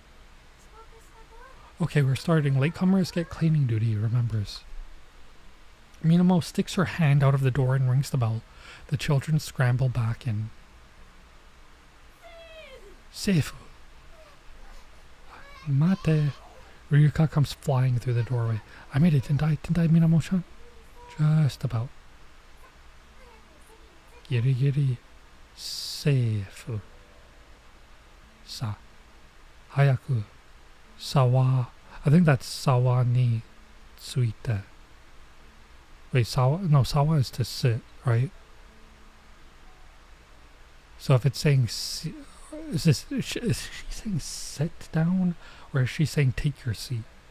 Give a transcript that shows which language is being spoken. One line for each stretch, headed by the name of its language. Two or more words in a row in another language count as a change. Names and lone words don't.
English: Okay, we're starting. Latecomers get cleaning duty, remembers. Minamo sticks her hand out of the door and rings the bell. The children scramble back in.
Japanese: セイフ。待て.
English: Ryuka comes flying through the doorway. I made it, didn't I, Minamo-chan? Just about.
Japanese: ギリギリ. セイフ。さあ. Hayaku. Sawa.
English: I think that's
Japanese: さわについて.
English: Wait, sawa? No, sawa is to sit, right? So if it's saying, is she saying sit down, or is she saying take your seat?